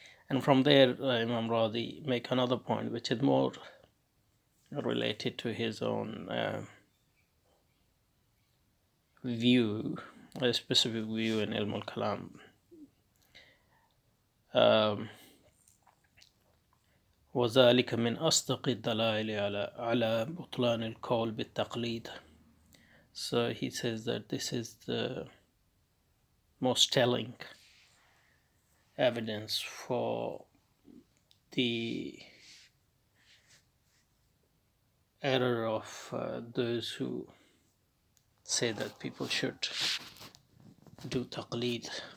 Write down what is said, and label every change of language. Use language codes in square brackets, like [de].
[en] And from there, Imam Razi make another point, which is more related to his own view, a specific view in Ilm al-Kalam. [ar] وذلك من أصدق الدلائل على بطلان القول بالتقليد. [en] So he says that this is the most telling evidence for the error of those who say that people should do taqleed.